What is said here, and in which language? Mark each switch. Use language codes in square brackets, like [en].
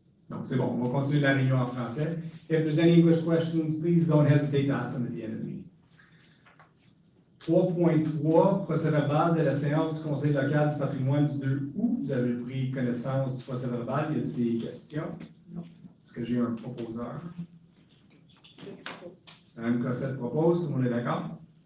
[fr] Donc, c'est bon, on va continuer la réunion en français. [en] If there's any English questions, please don't hesitate to ask them at the end of the meeting. [fr] 3.3, procès-verbal de la séance du Conseil local du patrimoine du 2 août. Vous avez pris connaissance du procès-verbal. Y a-t-il des questions? Non. Est-ce que j'ai un proposeur? Je propose. Mme Cossette propose, tout le monde est d'accord?